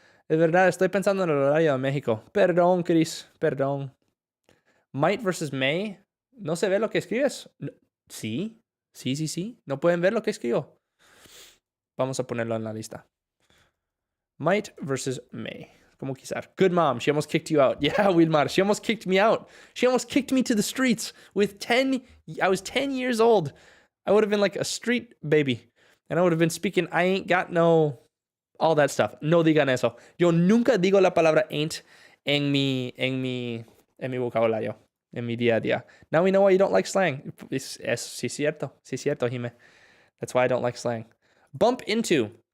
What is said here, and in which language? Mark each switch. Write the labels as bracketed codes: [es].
[es] Es verdad, estoy pensando en el horario de México. Perdón, Chris, perdón. [en] Might versus may. [es] ¿No se ve lo que escribes? No. Sí. ¿No pueden ver lo que escribo? Vamos a ponerlo en la lista. [en] Might versus may. [es] Como quizás. [en] Good mom. She almost kicked you out. Yeah, Wilmar. She almost kicked me out. She almost kicked me to the streets I was 10 years old. I would have been like a street baby. And I would have been speaking, I ain't got no, all that stuff. [es] No digan eso. Yo nunca digo la palabra ain't en mi vocabulario, en mi día a día. [en] Now we know why you don't like slang. [es] Sí cierto, Jime. [en] That's why I don't like slang. Bump into.